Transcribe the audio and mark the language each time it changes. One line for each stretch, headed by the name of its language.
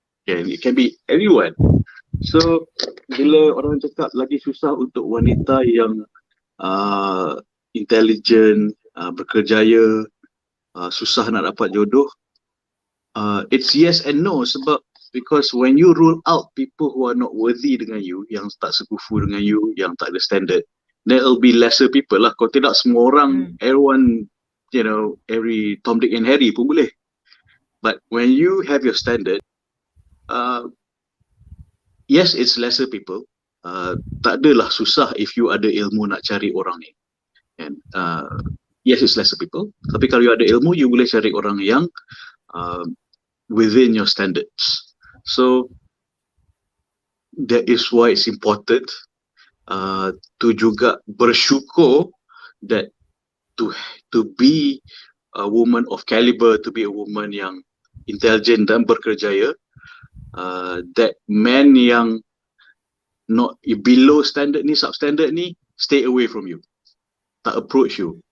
English: Yeah, it can be anyone. So
Malay: bila orang cakap lagi susah untuk wanita yang
English: intelligent,
Malay: berkerjaya, susah nak dapat jodoh,
English: it's yes and no,
Malay: sebab
English: because when you rule out people who are not worthy dengan you,
Malay: yang tak sekufu dengan
English: you,
Malay: yang tak ada
English: standard, there will be lesser people lah.
Malay: Kalau tidak semua orang,
English: everyone, every Tom, Dick and Harry
Malay: pun boleh.
English: But when you have your standard, yes, it's lesser people.
Malay: Tak adalah susah
English: if you
Malay: ada ilmu nak cari orang ni.
English: And yes, it's lesser people.
Malay: Tapi kalau you ada ilmu, you boleh cari orang yang
English: within your standards. So that is why it's important to
Malay: juga bersyukur
English: that to be a woman of caliber, to be a woman yang intelligent
Malay: dan berkerjaya,
English: that man yang not below standard ni, substandard ni, stay away from you,
Malay: tak
English: approach you.